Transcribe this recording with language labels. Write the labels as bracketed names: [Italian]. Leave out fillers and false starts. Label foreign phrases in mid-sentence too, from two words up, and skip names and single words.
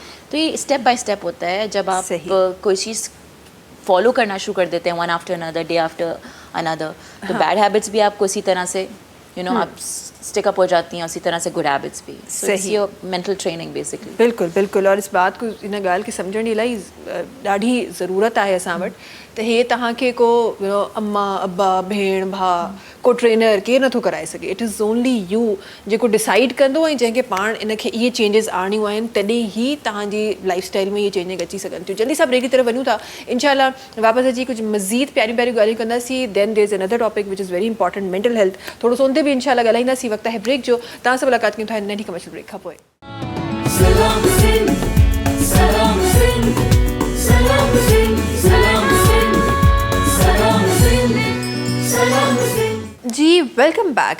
[Hindi] तो ये [English] step by step [Hindi] होता है. जब आप कोई चीज़ फॉलो करना शुरू कर देते हैं [English] one after another, day after another, [Hindi] तो [English] bad habits [Hindi] भी आपको इसी तरह से आप [English] stick up [Hindi] हो जाती हैं, उसी तरह से [English] good habits [Hindi] भी. [English] सही mental training basically. [Hindi] बिल्कुल बिल्कुल. और इस बात को [Sindhi] इन ॻाल्हि खे सम्झण जी इलाही ॾाढी ज़रूरत आहे असां वटि. त हे तव्हांखे को अम्मा अब्बा भेण भाउ को ट्रेनर केरु नथो कराए सघे. [English] it is only you [Sindhi] जेको डिसाइड कंदो ऐं जंहिंखे पाण इनखे इहे चेंजिस आणियूं आहिनि, तॾहिं ई तव्हांजी [English] life style [Sindhi] में इहे चेंजिंग अची सघनि थियूं. जल्दी सां ब्रेक [Hindi] की तरफ़ [Sindhi] वञूं था. इंशाल्लाह वापसि अची कुझु मज़ीद प्यारियूं प्यारियूं ॻाल्हियूं कंदासीं. [English] then there is another topic which is very important, mental health. [Sindhi] थोरो सो उन ते बि इंशाल्लाह ॻाल्हाईंदासीं. वक़्तु आहे ब्रेक जो. तव्हां सां मुलाक़ात कयूं था नंढी [English] commercial break [Sindhi] खां पोइ. [English] जी welcome back.